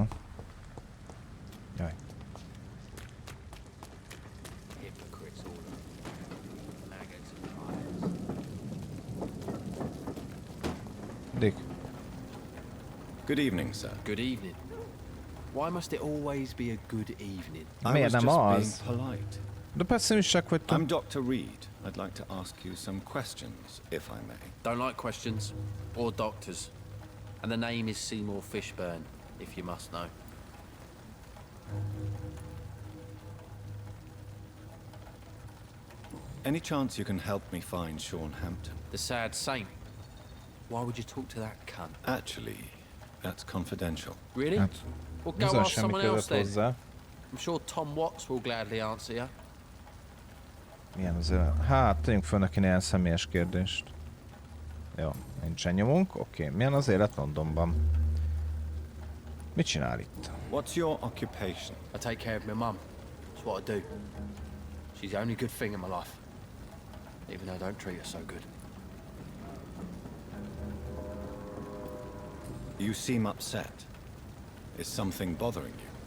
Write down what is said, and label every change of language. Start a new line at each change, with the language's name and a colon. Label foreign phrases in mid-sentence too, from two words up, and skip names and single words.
Hungarian: Jaj. Dick.
English: Good evening, sir. Good evening. Why must it always be a good evening? I was just being polite.
Hungarian: De persze is csak vagy
English: I'm Dr. Reed. I'd like to ask you some questions, if I may. Don't like questions or doctors. And the name is Seymour Fishburne, if you must know. Any chance you can help me find Sean Hampton? The sad saint. Why would you talk to that cunt? Actually, that's confidential. Really? Well, go ask someone else then. I'm sure Tom Watts will gladly answer you.
Hungarian: Milyen az ő? Hát, tegyünk föl neki ilyen személyes kérdést. Jó, nincsen nyomunk. Oké, milyen az élet Londonban? Mit csinál itt?
English: What's your occupation? I take care of my mum. That's what I do. She's the only good thing in my life. Even though I don't treat her so good. You seem upset. Is something bothering you?